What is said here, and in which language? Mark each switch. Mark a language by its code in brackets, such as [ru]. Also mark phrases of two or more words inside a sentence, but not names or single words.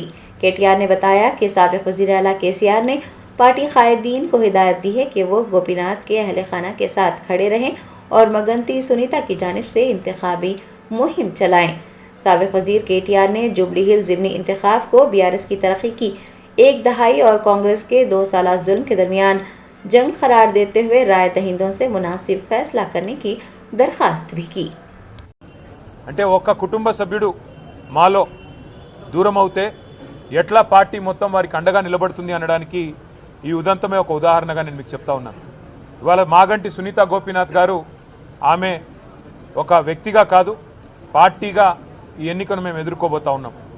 [ur] کے ٹی آر نے بتایا کہ سابق وزیر اعلیٰ کے سی آر نے پارٹی قائدین کو ہدایت دی ہے کہ وہ گوپی ناتھ کے اہل خانہ کے ساتھ کھڑے رہیں اور مگنتی سنیتا کی جانب سے انتخابی مہم چلائیں۔ سابق وزیر کے ٹی آر نے جوبلی ہلز ضمنی انتخاب کو بی آر ایس کی ترقی کی ایک دہائی اور کانگریس کے 2 سالہ ظلم کے درمیان جنگ قرار دیتے ہوئے رائے دہندوں سے مناسب فیصلہ کرنے کی درخواست بھی کی۔ [te] అంటే ఒక్క కుటుంబ సభ్యుడు మాలో దూరం అవుతే ఎట్లా పార్టీ మొత్తం వారికి అండగా నిలబడుతుంది అనడానికి ఈ ఉదంతమే ఒక ఉదాహరణగా నేను మీకు చెప్తా ఉన్నాను। ఇవాళ మాగంటి సునీత గోపీనాథ్ గారు ఆమె ఒక వ్యక్తిగా కాదు పార్టీగా ఈ ఎన్నికను మేము ఎదుర్కోబోతా ఉన్నాం।